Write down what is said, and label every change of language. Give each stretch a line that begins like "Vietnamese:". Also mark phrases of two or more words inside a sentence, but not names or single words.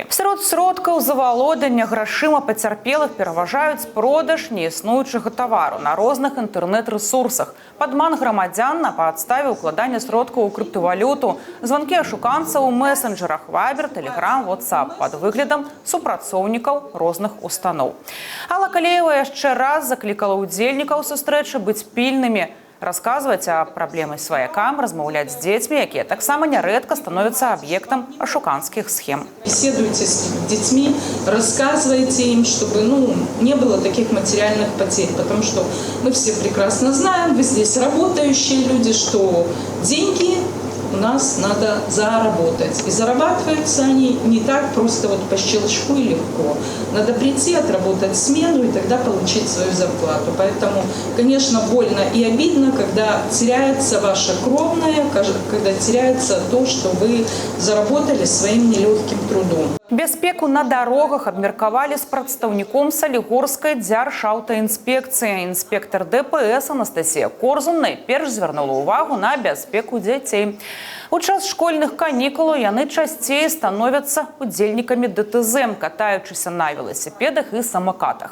Belarusian: Сярод сродкаў завалодання грашыма пацярпелых пераважаюць продаж неіснуючага тавару на розных інтэрнэт-рэсурсах, падман грамадзян на падставе ўкладання сродкаў у крыптавалюту, званкі ашуканцаў у месенджерах Viber, Telegram, WhatsApp пад выглядам супрацоўнікаў розных устаноў. Алла Калеева яшчэ раз заклікала ўдзельнікаў сустрэчы быць пільнымі, расказваць о праблемах сваякам, размаўляць з дзецьмі, якія таксама нярэдка становятся аб'ектам ашуканскіх схем.
Russian: Беседуйте с детьми, рассказывайте им, чтобы не было таких материальных потерь, потому что мы все прекрасно знаем, вы здесь работающие люди, что деньги у нас надо заработать. И зарабатываются они не так просто по щелчку и легко. Надо прийти, отработать смену и тогда получить свою зарплату. Поэтому, конечно, больно и обидно, когда теряется ваше кровное, когда теряется то, что вы заработали своим нелегким трудом.
Belarusian: Бяспеку на дарогах абмеркавалі з прадстаўніком Салігорскай дзяржаўтаінспекцыі. Інспектор ДПС Анастасія Корзун найперш звярнула ўвагу на бяспеку дзяцей. У час школьных канікулаў яны часцей становяцца удзельнікамі ДТЗ, катаючыся на веласіпедах і самакатах.